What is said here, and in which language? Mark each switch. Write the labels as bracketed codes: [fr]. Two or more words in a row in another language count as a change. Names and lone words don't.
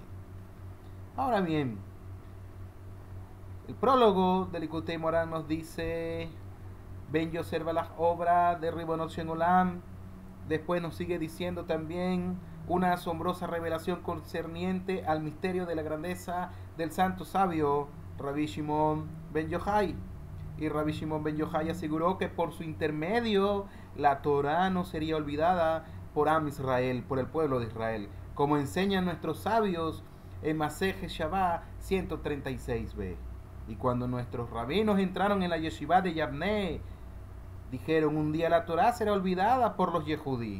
[es] Ahora bien, el prólogo del Likutei Moharan nos dice: Ben yo observa las obras de [he] ריבונו של עולם. [es] Después nos sigue diciendo también una asombrosa revelación concerniente al misterio de la grandeza del santo sabio Rabbi Shimon ben Yochai. Y Rabbi Shimon ben Yochai aseguró que por su intermedio la Torá no sería olvidada por [he] עם ישראל, [es] por el pueblo de Israel, como enseñan nuestros sabios en Maseje Shabbat 136b. Y cuando nuestros rabinos entraron en la yeshiva de Yavne, dijeron: un día la Torá será olvidada por los Yehudí.